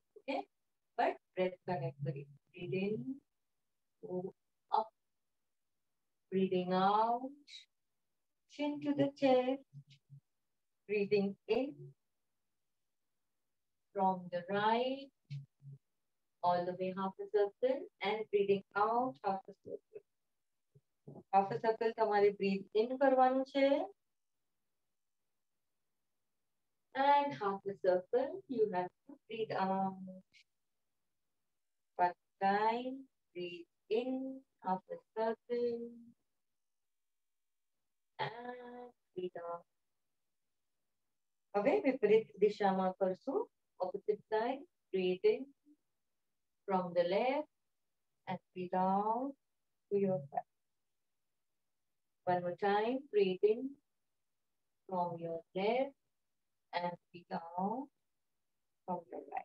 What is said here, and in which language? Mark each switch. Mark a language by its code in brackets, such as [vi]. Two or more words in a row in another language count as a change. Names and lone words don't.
[en] Okay, but breath connect kari. Breathe in, go up, breathing out, chin to the chest, breathing in from the right all the way half a circle and breathing out half a circle. Half a circle તમારે breathe in [gu] કરવાનું છે. [en] And half a circle, you have to breathe out. One time, breathe in, half a circle, and breathe out. [gu] હવે વિપરીત દિશામાં કરશું. [en] Opposite side, breathe in from the left and breathe out to your right. One more time, breathe in from your left and breathe out from your right.